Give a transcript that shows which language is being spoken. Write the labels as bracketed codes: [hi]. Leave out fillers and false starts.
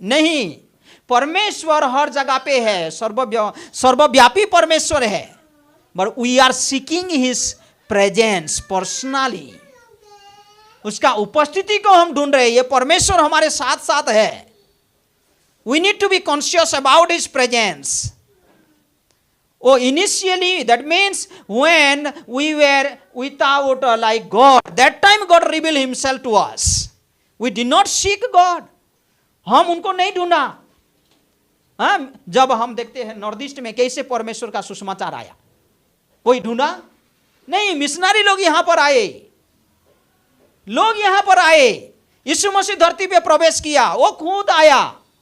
[hi] नहीं, परमेश्वर हर जगह पे है, सर्वव्यापी परमेश्वर है। [en] but we are seeking his presence personally, [hi] उसका उपस्थिति को हम ढूंढ रहे हैं। ये परमेश्वर हमारे साथ साथ है। [en] We need to be conscious about his presence. Oh, initially, that means when we were without like God, that time God revealed himself to us. We did not seek God. [hi] हम उनको नहीं ढूंढा। हाँ, जब हम देखते हैं नॉर्थ ईस्ट में कैसे परमेश्वर का सुसमाचार आया, कोई ढूंढा नहीं। मिशनरी लोग यहां पर आए, लोग यहां पर आए, यीशु मसीह धरती पे प्रवेश किया, वो खुद आया।